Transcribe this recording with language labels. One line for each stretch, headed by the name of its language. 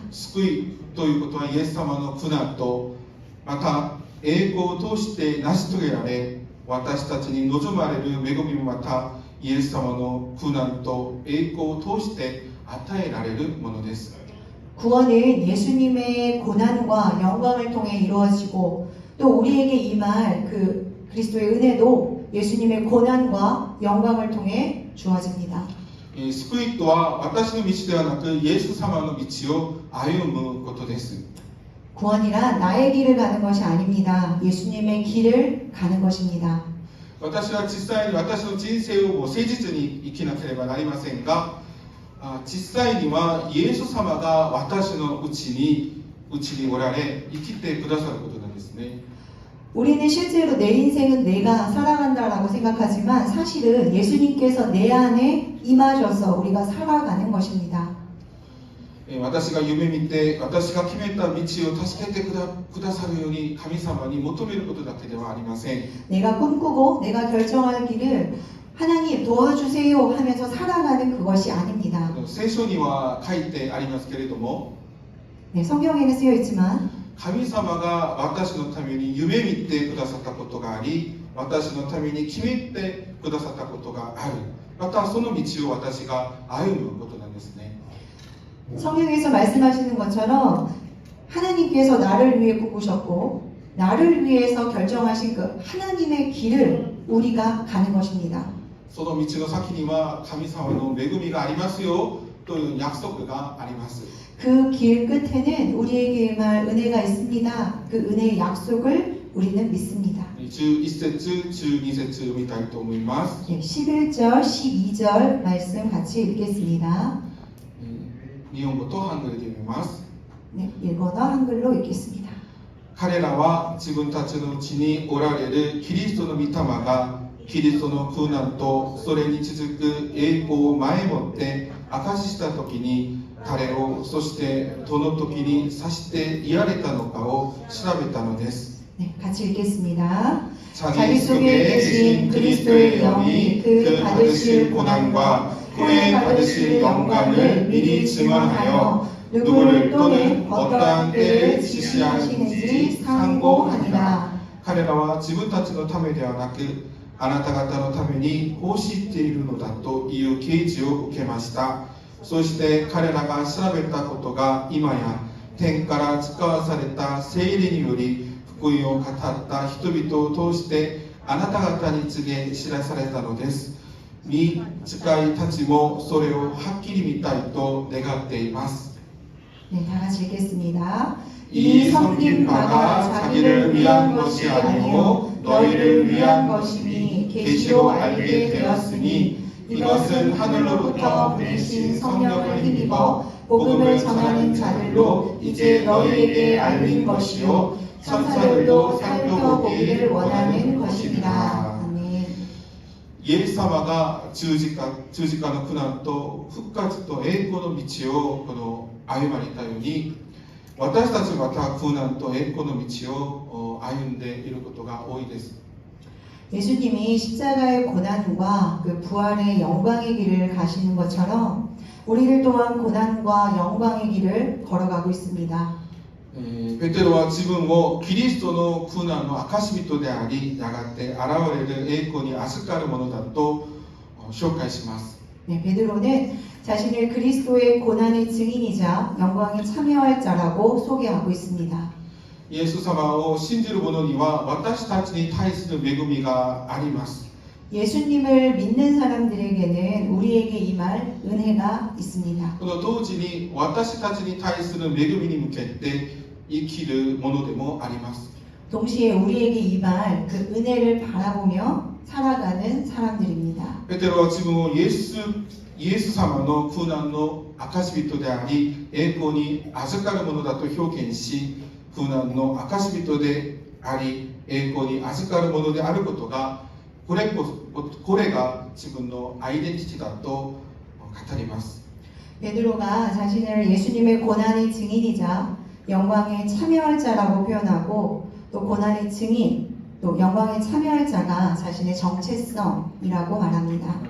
Japanese: 救いということはイエス様の苦難と、また栄光を通して成し遂げられ、私たちに望まれる恵みもまたイエス様の苦難と栄光を通して与えられるものです。
Korean: 구원은 예수님의 고난과 영광을 통해 이루어지고 또 우리에게 임할 그 그리스도의 은혜도 예수님의 고난과 영광을 통해 주어집니다.
Japanese: 救いとは私の道ではなくイエス様の道を歩むことです。
Korean: 구원이란 나의 길을 가는 것이 아닙니다. 예수님의 길을 가는 것입니다.
Japanese: 私は実際に私の人生を誠実に生きなければなりませんが、実際にはイエス様が私のうちにおられ生きてくださることなんですね。
Korean: 우리는 실제로 내 인생은 내가 살아간다라고 생각하지만 사실은 예수님께서 내 안에 임하셔서 우리가 살아가는 것입니다.
Japanese: 私が夢見て私が決めた道を助けてくださるように神様に求めることだけではありません。
Korean: 내가 꿈꾸고 내가 결정할 길을 하나님 도와주세요 하면서 살아가는 그것이 아닙니다.
Japanese: 聖書には書いてありますけれども、
Korean: 네, 성경에는 쓰여 있지만
Japanese: 神様が私のために夢見てくださったことがあり、私のために決めてくださったことがある。またその道を私が歩むことなんですね。
Korean: 성경에서 말씀하시는 것처럼 하나님께서 나를 위해 꾸꾸셨고 나를 위해서 결정하신 그 하나님의 길을 우리가 가는 것입니다.
Japanese: その道の先には神様の恵みがありますよという約束があります。
Korean: 그 길 끝에는 우리에게 임할 은혜가 있습니다. 그 은혜의 약속을 우리는 믿습니다.
Japanese: 11節、12節読みたいと思います。
Korean: 11절, 12절 말씀 같이 읽겠습니다.
Japanese: 日本語とハングルで読みます。
Korean: 네, 일본어 한글로 읽겠습니다.
Japanese: 彼らは自分たちのうちにおられるキリストの御霊がキリストの苦難とそれに続く栄光を前もって証しした時に彼をそしてどの時に指していられたのかを調べたのです。
Korean: 네, 같이 읽겠습니다. 자기 속에 계신 그리스도의 영이 그 받으실 고난과 후에 받으실 영광을 미리 증언하여 누구를 또는 어떠한 때를 지시하시는지 상고하니라.
Japanese: 彼らは自分たちのためではなくあなた方のために奉仕しているのだという啓示を受けました。そして彼らが調べたことが今や天から使わされた聖霊により福音を語った人々を通してあなた方に告げ知らされたのです。御使いたちもそれをはっきり見たいと願っています。
Korean: 네, 다 같이 읽겠습니다. 이 섬긴 바가 자기를 위한 것이 아니오 너희를 위한 것이니 계시로 알게 되었으니 이것은 하늘로부터 보내신 성령을 힘입어 복음을 전하는 자들로 이제 너희에게 알린 것이요 천사들도 살펴보기를 원하는 것이니라. 아멘.
Japanese: イエス様が十字架の苦難と復活と栄光の道をこの歩まれたように私たちまた苦難と栄光の道を歩んでいることが多いです。
Korean: 예수님이 십자가의 고난과 그 부활의 영광의 길을 가시는 것처럼 우리들 또한 고난과 영광의 길을 걸어가고 있습니다.
Japanese: ペテロは自分をキリストの苦難の証人でありやがて現れる栄光に預かるものだと紹介します。
Korean: 네, 베드로는 자신을 그리스도의 고난의 증인이자 영광에 참여할 자라고 소개하고 있습니다.
Japanese: イエス様を信じる者には私たちに対する恵みがあります。
Korean: 예수님을 믿는 사람들에게는 우리에게 임할 은혜가 있습니다.
Japanese: この同時に私たちに対する恵みに向けて生きるものでもあります。
Korean: 동시에 우리에게 임할 그 은혜를 바라보며 살아가는 사람들입니다.
Japanese: ペテロは自分をイエス様の苦難の証人であり栄光に預かるものだと表現し苦難の証人であり栄光に預かるものであることがこれが自分のアイデンティティだと語ります。
Korean: 베드로가 자신을 예수님의 고난의 증인이자 영광에 참여할 자라고 표현하고 또 고난의 증인 또 영광에 참여할 자가 자신의 정체성이라고 말합니다.